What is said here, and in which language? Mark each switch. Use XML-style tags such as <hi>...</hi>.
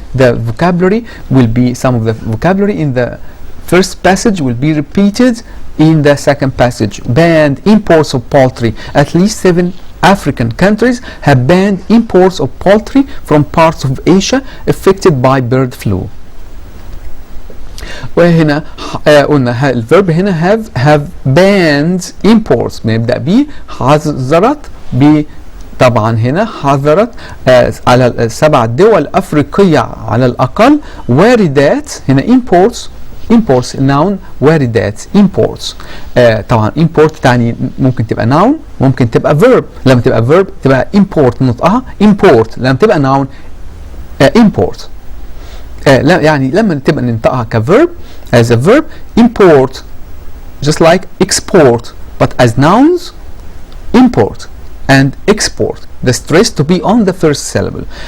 <en>the vocabulary will be, some of the vocabulary in the first passage will be repeated in the second passage. Banned imports of poultry. At least 7 African countries have banned imports of poultry from parts of Asia affected by bird flu.</en> <ar>وهنا قلنا الفيرب هنا</ar> <en>have banned imports،</en> <ar>بنبدأ بيه حذرت طبعا هنا حذرت على 7 دول أفريقية على الأقل واردات. هنا imports noun، واردات imports. طبعا import تعني ممكن تبقى noun ممكن تبقى verb. لما تبقى verb تبقى import نطقها import، لما تبقى noun import. يعني لما تبقى ننطقها</ar> <en>كverb as a verb import just like export, but as nouns import and export. The stress to be on the first syllable.</en>